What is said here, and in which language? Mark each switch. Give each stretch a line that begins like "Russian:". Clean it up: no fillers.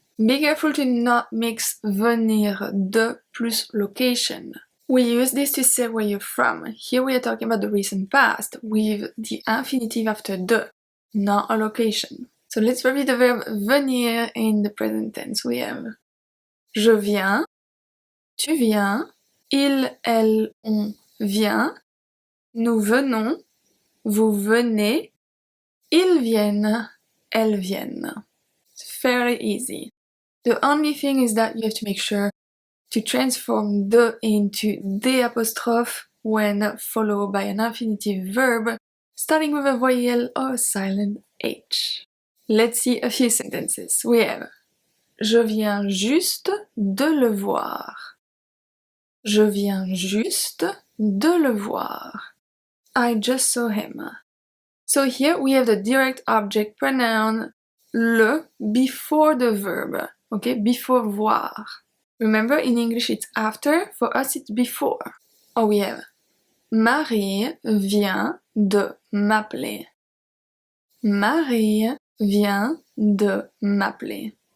English: Be careful to not mix venir de plus location. We use this to say where you're from. Here we are talking about the recent past with the infinitive after de, not a location. So let's review the verb venir in the present tense. We have
French: je viens, tu viens, il, elle, on vient, nous venons, vous venez, ils viennent, elles viennent.
English: It's fairly easy. The only thing is that you have to make sure to transform de into des apostrophe when followed by an infinitive verb starting with a voyelle or a silent H. Let's see a few sentences. We have
French: je viens juste de le voir. Je viens juste de le voir.
English: I just saw him. So here we have the direct object pronoun le before the verb, okay, before voir. Remember in English it's after, for us it's before. Or we have
French: Marie vient de m'appeler. Marie vient de m'appeler.